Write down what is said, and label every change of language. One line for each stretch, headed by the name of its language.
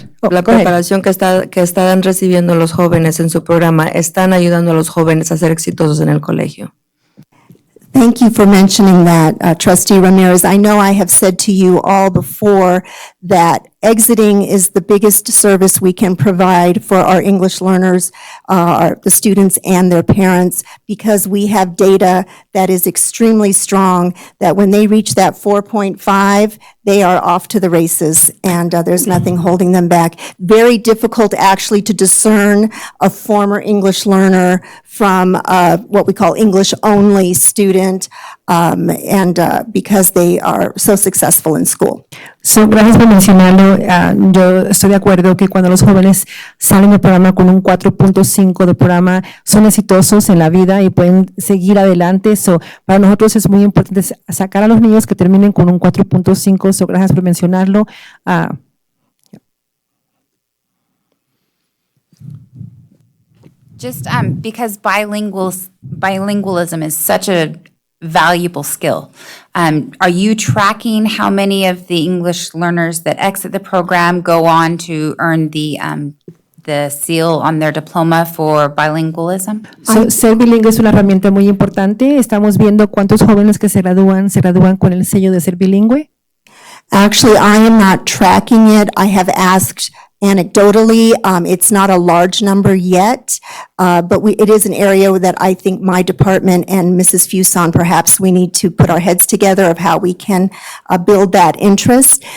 Spanish: La preparación que están recibiendo los jóvenes en su programa están ayudando a los jóvenes a ser exitosos en el colegio.
English: Thank you for mentioning that, Trustee Ramirez. I know I have said to you all before that exiting is the biggest service we can provide for our English learners, the students and their parents, because we have data that is extremely strong, that when they reach that 4.5, they are off to the races, and there's nothing holding them back. Very difficult actually to discern a former English learner from what we call English-only student, because they are so successful in school.
Spanish: So, gracias por mencionarlo. Yo estoy de acuerdo que cuando los jóvenes salen del programa con un 4.5 de programa, son exitosos en la vida y pueden seguir adelante. So, para nosotros es muy importante sacar a los niños que terminen con un 4.5. So, gracias por mencionarlo.
English: Just because bilingualism is such a valuable skill. Are you tracking how many of the English learners that exit the program go on to earn the seal on their diploma for bilingualism?
Spanish: So, ser bilingüe es una herramienta muy importante. Estamos viendo cuántos jóvenes que se gradúan con el sello de ser bilingüe.
English: Actually, I am not tracking it. I have asked anecdotally. It's not a large number yet, but it is an area that I think my department and Mrs. Fuson, perhaps we need to put our heads together of how we can build that interest.